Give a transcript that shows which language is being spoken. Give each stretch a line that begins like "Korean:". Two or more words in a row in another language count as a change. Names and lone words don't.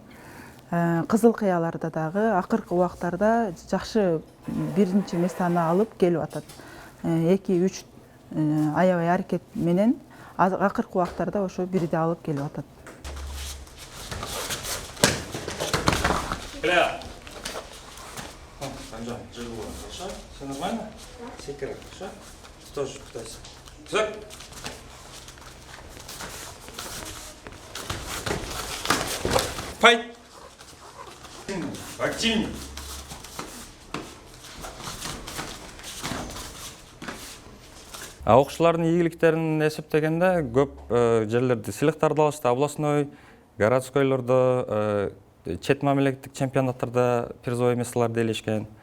Kyrgyz: Кызыл Кыяларда дагы акыркы убактарда жакшы биринчи местаны алып келип атат. 2-3 аябай аракет менен акыркы убактарда ошо бирди алып келип атат.
Russian: Бля. Анжан, живо, хорошо? Все нормально? Секера, хорошо? Тоже пытайся. Так. Файт! Активнее!
Kyrgyz: Окуучулардын ийгиликтерин эсептегенде көп жерлерде сыйлыктарды алышты. Областной, городскойлордо, чет мамлекеттик чемпионаттарда призовой месталарды ээлешкен.